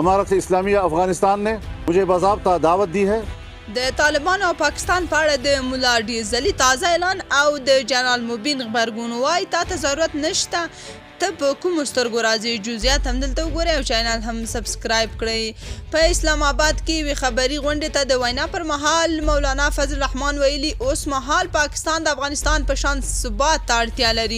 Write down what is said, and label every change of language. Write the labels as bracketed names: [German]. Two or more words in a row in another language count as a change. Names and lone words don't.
[Urdu] امارت اسلامیہ افغانستان نے مجھے باضابطہ دعوت دی ہے. [Pashto] د طالبان او پاکستان په اړه د مولا ډیزلي تازه اعلان او د جنرال مبین غبرګون وایي تا ته ضرورت نشته ته په کومو سترګو راځي. جزئیات همدلته وګورئ او چینل هم سبسکرایب کړئ. په اسلام آباد کې یوې خبري غونډې ته د وینا پر مهال مولانا فضل الرحمن ویلي اوس مهال پاکستان د افغانستان په شان ثبات ته اړتیا لري.